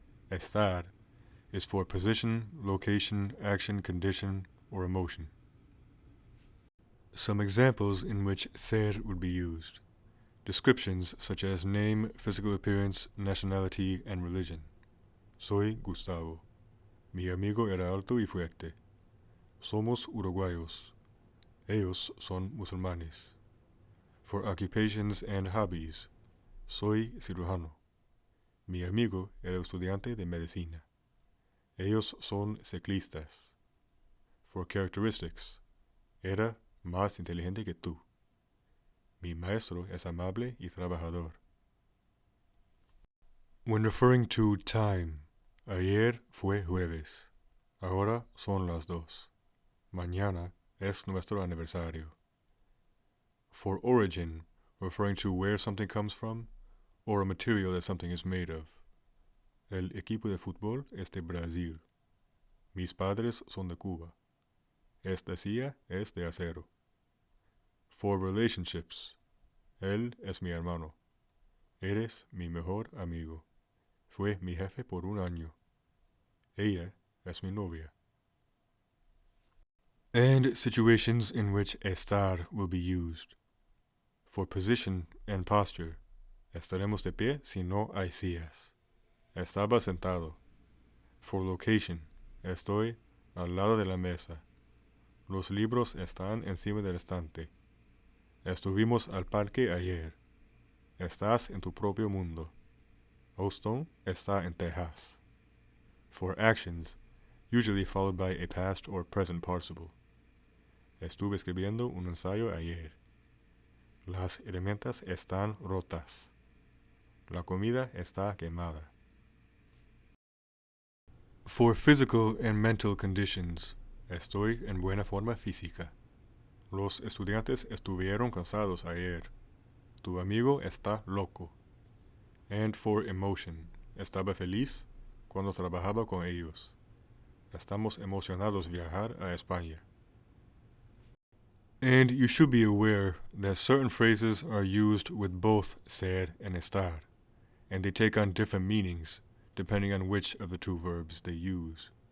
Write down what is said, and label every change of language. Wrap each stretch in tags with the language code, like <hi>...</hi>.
<en>Estar is for position, location, action, condition, or emotion. Some examples in which ser would be used. Descriptions such as name, physical appearance, nationality, and religion.</en> <es>Soy Gustavo. Mi amigo era alto y fuerte. Somos uruguayos. Ellos son musulmanes.</es> <en>For occupations and hobbies.</en> <es>Soy cirujano. Mi amigo era estudiante de medicina. Ellos son ciclistas.</es> <en>For characteristics.</en> <es>Era más inteligente que tú. Mi maestro es amable y trabajador.</es> <en>When referring to time,</en> <es>ayer fue jueves. Ahora son las 2. Mañana es nuestro aniversario.</es> <en>For origin, referring to where something comes from, or a material that something is made of.</en> <es>El equipo de fútbol es de Brasil. Mis padres son de Cuba. Esta silla es de acero.</es> <en>For relationships,</en> <es>él es mi hermano. Eres mi mejor amigo. Fue mi jefe por un año. Ella es mi novia.</es> <en>And situations in which estar will be used. For position and posture,</en> <es>estaremos de pie si no hay sillas. Estaba sentado. For location, estoy al lado de la mesa. Los libros están encima del estante. Estuvimos al parque ayer. Estás en tu propio mundo. Houston está en Texas.</es> <en>For actions, usually followed by a past or present participle.</en> <es>Estuve escribiendo un ensayo ayer. Las herramientas están rotas. La comida está quemada.</es> <en>For physical and mental conditions,</en> <es>estoy en buena forma física. Los estudiantes estuvieron cansados ayer. Tu amigo está loco.</es> <en>And for emotion,</en> <es>estaba feliz cuando trabajaba con ellos. Estamos emocionados viajar a España.</es> <en>And you should be aware that certain phrases are used with both ser and estar, and they take on different meanings depending on which of the two verbs they use.</en>